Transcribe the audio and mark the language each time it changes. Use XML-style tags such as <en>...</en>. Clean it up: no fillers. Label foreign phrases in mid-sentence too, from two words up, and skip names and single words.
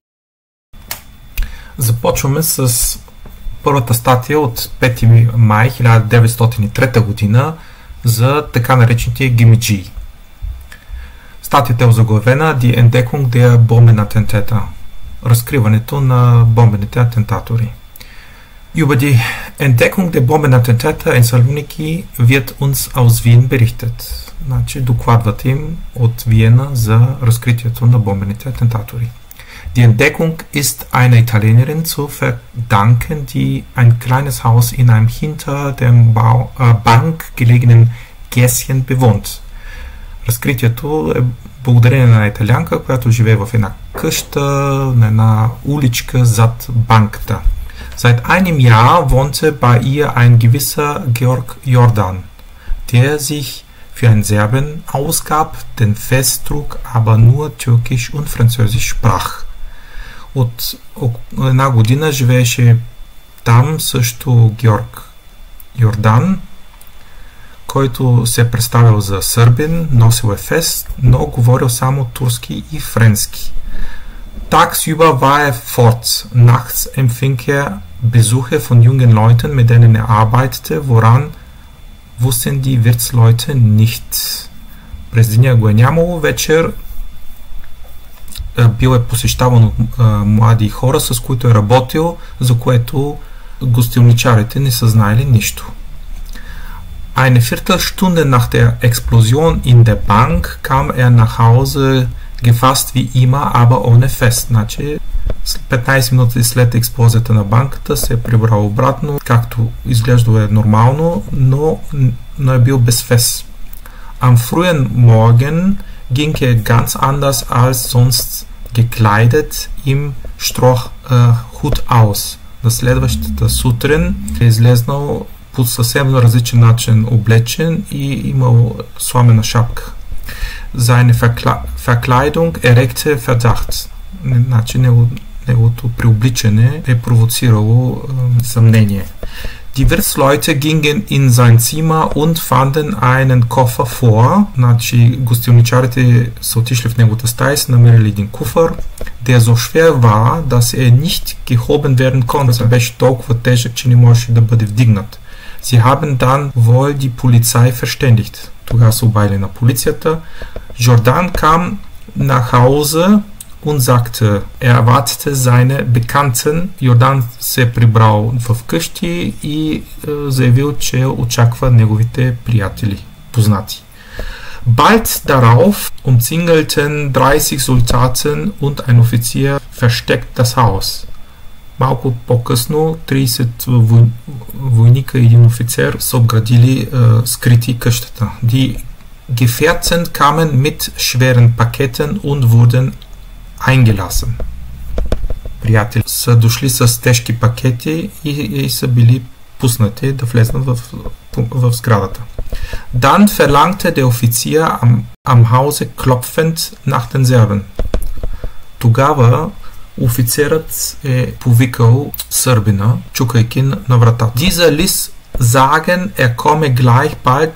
<bg>Започваме с първата статия от 5 май 1903 година за така наречените гемиджии.</bg> <de>Статията е озаглавена Die Entdeckung der Bombenattentäter,</de> <bg>разкриването на бомбените атентатори.</bg> <de>Über die Entdeckung der Bombenattentäter in Saloniki wird uns aus Wien berichtet.</de> <bg>Значи докладват им от Виена за разкритието на бомбените атентатори.</bg> <de>Die Entdeckung ist einer Italienerin zu verdanken, die ein kleines Haus in einem hinter dem Bank gelegenen Gässchen bewohnt.</de> <bg>Разкритието е благодарение на италианка, която живее в една къща, на една уличка зад банката.</bg> <de>Seit einem Jahr wohnte bei ihr ein gewisser Georg Jordan, der sich für einen Serben ausgab, den Festdruck aber nur Türkisch und Französisch sprach.</de> <bg>От една година живееше там също Георг Йордан, който се е представил за сърбин, носил е фест, но говорил само турски и френски.</bg> <de>Tagsüber war er fort. Nachts empfing er Besuche von jungen Leuten, mit denen er arbeitete, woran wussten die Wirtsleute nicht.</de> <bg>През деня го е нямало, вечер бил е посещаван от млади хора, с които е работил, за което гостилничарите не са знаели нищо.</bg> <de>Eine Viertelstunde nach der Explosion in der Bank kam er nach Hause gefasst wie immer, aber ohne Fest.</de> <bg>Значи 15 минути след експлозията на банката се е прибрал обратно, както изглеждало е нормално, но е бил без фест.</bg> <de>Am frühen Morgen ging er ganz anders als sonst gekleidet im Strohhut aus.</de> <bg>На следващата сутрин е излезнал по съвсем различен начин облечен и имал сламена шапка.</bg> <de>Seine Verkleidung erregte Verdacht.</de> <bg>Значи неговото преобличане е провоцирало съмнение.</bg> <de>Die Wirtsleute gingen in sein Zimmer und fanden einen Koffer vor.</de> <bg>Значи гостилничарите са отишли в неговата стая и са намерили един куфър.</bg> <de>Der so schwer war, dass er nicht gehoben werden konnte.</de> <bg>Беше толкова тежък, че не можеше да бъде вдигнат.</bg> <de>Sie haben dann wohl die Polizei verständigt.</de> <bg>Тогава са обадили на полицията.</bg> <de>Jordan kam nach Hause und sagte, er erwartete seine Bekannten.</de> <bg>Йордан се е прибрал в къщи и заявил, че очаква неговите приятели, познати.</bg> <de>Bald darauf umzingelten 30 Soldaten und ein Offizier versteckt das Haus.</de> <bg>Малко по-късно 30 войника и един офицер са обградили скрити къщата.</bg> <de>Die Gefährten kamen mit schweren Paketen und wurden eingelassen.</de> <bg>Приятели са дошли с тежки пакети и са били пуснати да влезнат в сградата.</bg> <de>Dann verlangte der Offizier am Hause klopfend nach den Serben.</de> <bg>Тогава офицерът е повикал сърбина, чукайки на вратата.</bg> <de>Dieser ließ sagen, er komme gleich bald.</de>